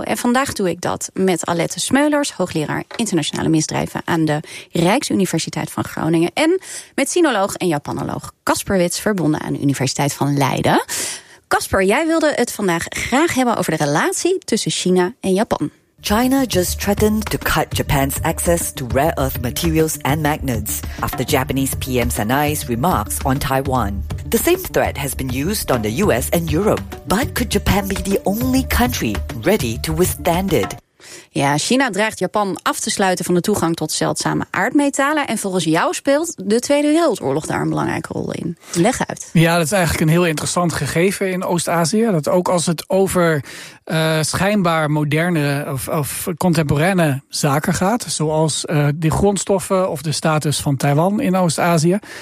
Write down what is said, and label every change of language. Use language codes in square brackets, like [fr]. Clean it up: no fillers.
[nl] En vandaag doe ik dat met Alette Smeulers, hoogleraar internationale misdrijven aan de Rijksuniversiteit van Groningen. En met sinoloog en Japanoloog Casper Wits, verbonden aan de Universiteit van Leiden. Casper, jij wilde het vandaag graag hebben over de relatie tussen China en Japan. [en] China just threatened to cut Japan's access to rare earth materials and magnets after Japanese PM Sanai's remarks on Taiwan. The same threat has been used on the US and Europe. But could Japan be the only country ready to withstand it? [nl] Ja, China dreigt Japan af te sluiten van de toegang tot zeldzame aardmetalen. En volgens jou speelt de Tweede Wereldoorlog daar een belangrijke rol in. Leg uit. Ja, dat is eigenlijk een heel interessant gegeven in Oost-Azië. Dat ook als het over schijnbaar moderne of contemporaine zaken gaat. Zoals de grondstoffen of de status van Taiwan in Oost-Azië.